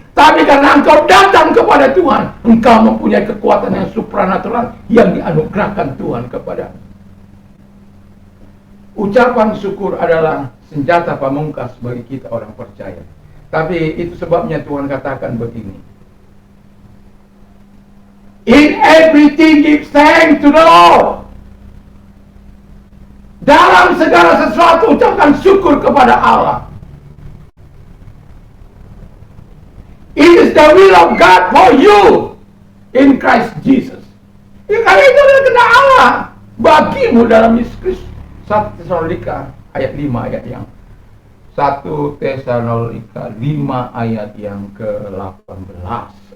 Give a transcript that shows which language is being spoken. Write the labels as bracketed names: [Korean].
[Indonesian] Tapi karena engkau datang kepada Tuhan, engkau mempunyai kekuatan yang supranatural yang dianugerahkan Tuhan kepada. Ucapan syukur adalah senjata pamungkas bagi kita orang percaya. Tapi itu sebabnya Tuhan katakan begini. [English] In everything give thanks to the Lord. [Indonesian] Dalam segala sesuatu ucapkan syukur kepada Allah. [English] It is the will of God for you in Christ Jesus. [Indonesian] Ya, karena itu adalah kehendak Allah bagimu dalam Yesus Kristus. 1 Tesalonika ayat 5 ayat yang 1 Tesalonika 5 ayat yang ke-18.